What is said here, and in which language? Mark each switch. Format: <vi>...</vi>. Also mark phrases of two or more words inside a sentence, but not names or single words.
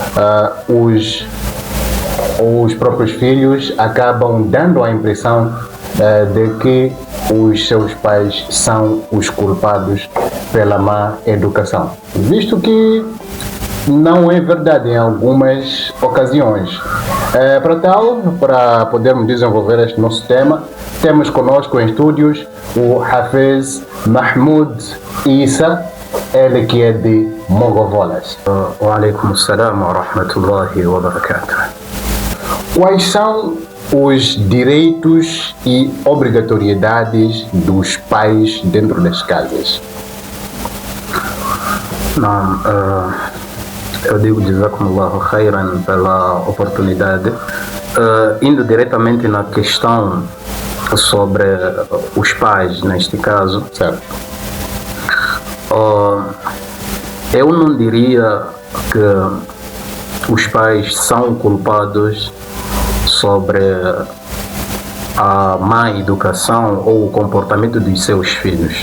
<pt>os próprios filhos acabam dando a impressão de que os seus pais são os culpados pela má educação, visto que não é verdade em algumas ocasiões. Para podermos desenvolver este nosso tema, temos conosco em estúdios o Hafiz Mahmoud Issa, ele que é de Mogovolas.</pt> <ar>وعليكم السلام ورحمة الله وبركاته.</ar> <pt>Quais são os direitos e obrigatoriedades dos pais dentro das casas? Não, eu digo</pt> <ar>جزاكم الله خيرا</ar> <pt>pela oportunidade. Indo diretamente na questão sobre os pais, neste caso, Certo. Eu não diria que os pais são culpados sobre a má educação ou o comportamento dos seus filhos,</pt>